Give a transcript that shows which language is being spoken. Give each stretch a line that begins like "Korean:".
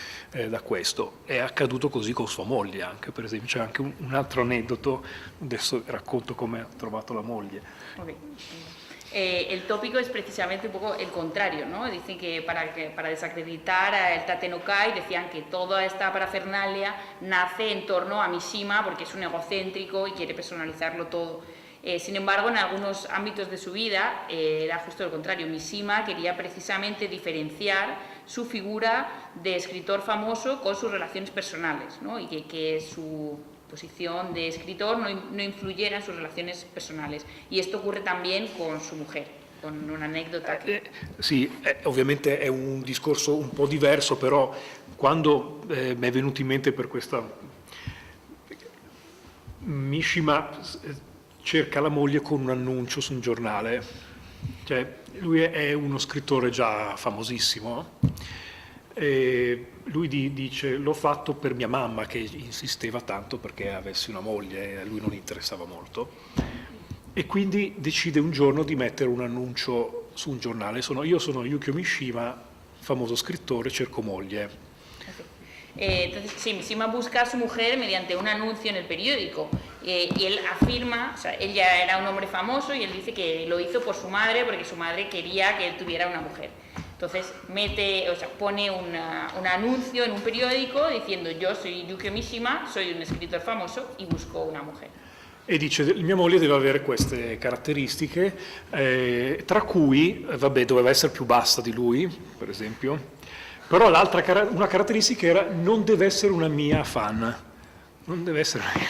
Italian: È accaduto così con sua moglie anche, per esempio. C'è anche un altro aneddoto, adesso racconto come ha trovato la moglie. Okay.
Spanish: El tópico es precisamente un poco el contrario, ¿no? Dicen que para desacreditar el Tatenokai decían que toda esta parafernalia nace en torno a Mishima porque es un egocéntrico y quiere personalizarlo todo. Sin embargo, en algunos ámbitos de su vida era justo lo contrario. Mishima quería precisamente diferenciar su figura de escritor famoso con sus relaciones personales, ¿no? Y que su posición de escritor no influyera en sus relaciones personales. Y esto ocurre también con su mujer, con una anécdota che...
Italian: Sì, ovviamente è un discorso un po' diverso, però quando mi è venuto in mente per questa... Mishima cerca la moglie con un annuncio su un giornale, cioè lui è uno scrittore già famosissimo, e lui dice l'ho fatto per mia mamma che insisteva tanto perché avessi una moglie e a lui non interessava molto, e quindi decide un giorno di mettere un annuncio su un giornale, io sono Yukio Mishima, famoso scrittore, cerco moglie.
Spanish: Entonces, sí, Mishima busca a su mujer mediante un anuncio en el periódico y él afirma, o sea, él ya era un hombre famoso y él dice que lo hizo por su madre porque su madre quería que él tuviera una mujer. Entonces pone un anuncio en un periódico diciendo yo soy Yukio Mishima, soy un escritor famoso y busco una mujer.
Italian: E dice mia moglie deve avere queste caratteristiche, tra cui, doveva essere più bassa di lui, per esempio. Però una caratteristica era non deve essere una mia fan, non deve essere